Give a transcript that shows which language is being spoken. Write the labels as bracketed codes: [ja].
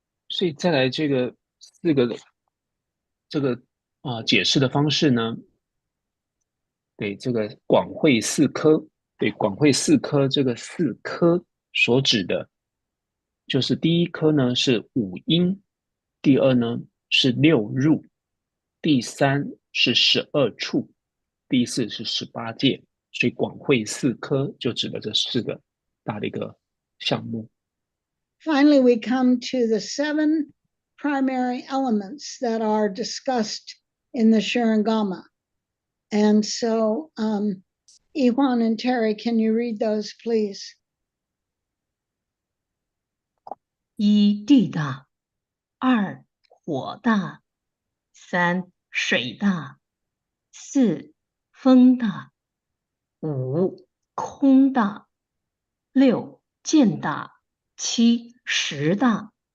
[zh] 所以再来这个四个解释的方式呢，对这个广会四科，对广会四科这个四科所指的，就是第一科呢是五音，第二呢是六入，第三是12处，第四是18界，所以广会四科就指的这四个大的一个项目。 [en] Finally, we come to the 7 primary elements that are discussed in the Shurangama. And so, Iwan and Terry, can you read those, please? [zh] 1地大，2火大，3水大，4风大，5空大，6见大，7识大。